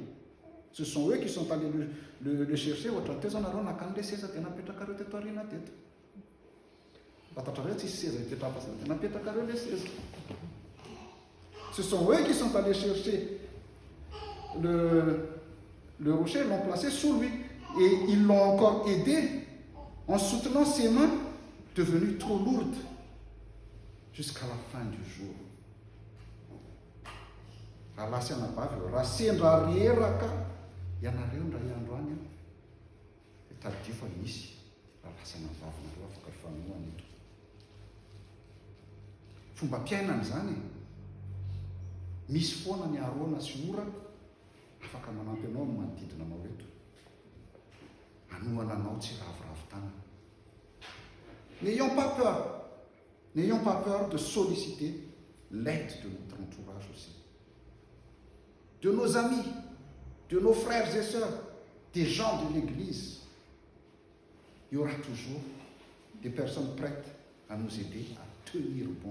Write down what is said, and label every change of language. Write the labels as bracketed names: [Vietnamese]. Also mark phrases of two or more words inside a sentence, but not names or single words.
[French] Ce sont eux qui sont allés le chercher. Ce sont eux qui sont allés chercher le rocher, l'ont placé sous lui. Et ils l'ont encore aidé en soutenant ses mains devenues trop lourdes jusqu'à la fin du jour. [Malagasy] Fomba piainana zany misy foana ny arona sy ora afaka manampy anao amin'ny manodidina anao eto anoana anao tsy ravoravo-tana. [French] N'ayons pas peur de solliciter l'aide de notre entourage aussi, de nos amis, de nos frères et sœurs, des gens de l'église. Il y aura toujours des personnes prêtes à nous aider à tenir bon.